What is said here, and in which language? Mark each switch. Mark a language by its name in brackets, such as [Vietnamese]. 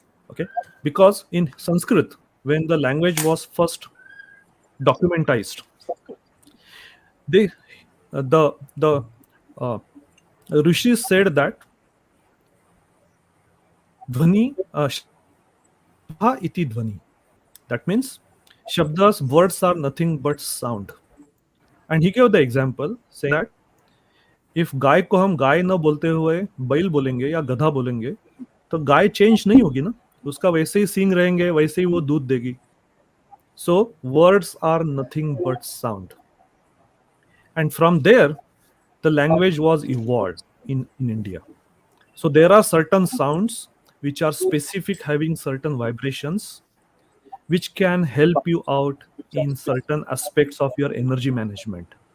[English] Okay, because in Sanskrit, when the language was first documentized, they the uh, rishis said that [Sanskrit] dhvani shabda iti dhvani. [English] That means shabdas, words are nothing but sound. And he gave the example saying that if [Hindi] गाय को हम गाय न बोलते हुए बैल बोलेंगे या गधा बोलेंगे, तो गाय चेंज नहीं होगी ना, उसका वैसे ही सींग रहेंगे, वैसे ही वो दूध देगी. [English] So words are nothing but sound. And from there, the language was evolved in India. So there are certain sounds which are specific, having certain vibrations, which can help you out in certain aspects of your energy management.